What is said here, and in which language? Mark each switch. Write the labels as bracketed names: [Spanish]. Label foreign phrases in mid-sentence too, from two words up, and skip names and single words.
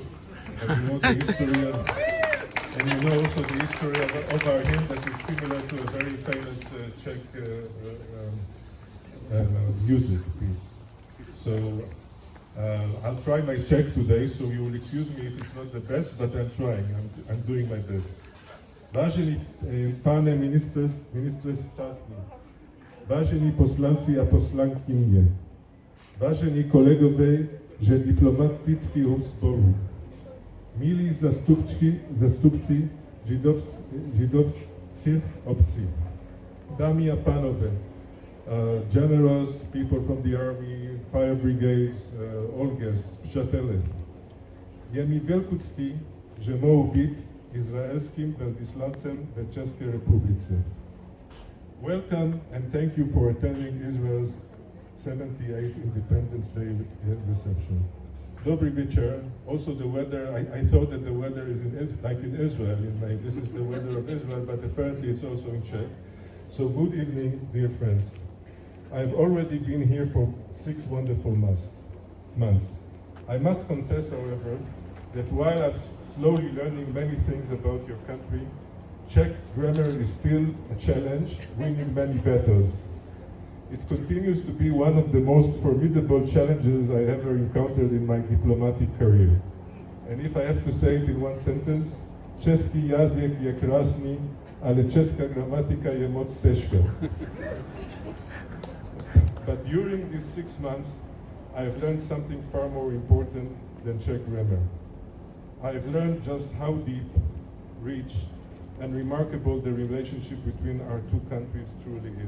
[English] And you know the history and you know also the history of our hymn that is similar to a very famous Czech music piece. So I'll try my Czech today, so you will excuse me if it's not the best, but I'm trying, I'm doing my best. [Czech] Vážení pane ministře státní, vážení poslanci a poslankyně, vážení kolegové že diplomatického sboru, milí zastupci židovských obcí, dámy a pánové, [English] generals, people from the army, fire brigades, all guests, [Czech] přátelé. Je mi velkou ctí, že mohu být izraelským velvyslancem ve České republice. [English] Welcome and thank you for attending Israel's 78th Independence Day reception. [Czech] Dobrý večer. [English] Also the weather, I thought that the weather is like in Israel. This is the weather of Israel, but apparently it's also in Czech. So good evening, dear friends. I've already been here for 6 wonderful months. I must confess, however, that while I'm slowly learning many things about your country, Czech grammar is still a challenge, winning many battles. It continues to be one of the most formidable challenges I ever encountered in my diplomatic career. And if I have to say it in one sentence, [Czech] český jazyk je krásný, ale česká gramatika je moc těžká. [English] But during these 6 months, I have learned something far more important than Czech grammar. I have learned just how deep, rich, and remarkable the relationship between our two countries truly is.